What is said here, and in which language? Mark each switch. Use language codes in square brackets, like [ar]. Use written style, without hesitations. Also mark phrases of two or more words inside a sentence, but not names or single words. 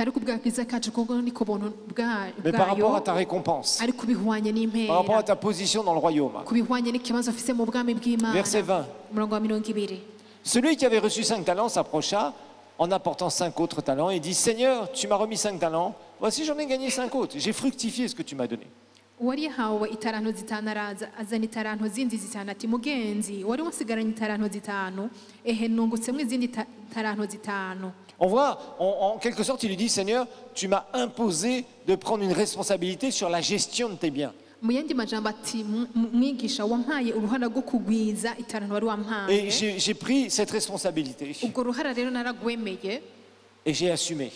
[fr] Mais par rapport à ta récompense, par rapport à ta position dans le royaume. Verset 20. Celui qui avait reçu 5 talents s'approcha en apportant 5 autres talents et dit, Seigneur, tu m'as remis 5 talents, voici j'en ai gagné 5 autres, j'ai fructifié ce que tu m'as donné. [rn] uwarihawe italanto zitanu araza azana italanto zindi zitanu ati mugenzi wari wasigaranye italanto zitanu ehe nungutsemo izindi italanto zitanu. [fr] On voit, en quelque sorte, il lui dit, Seigneur, tu m'as imposé de prendre une responsabilité sur la gestion de tes biens. Et j'ai pris cette responsabilité. Et j'ai assumé.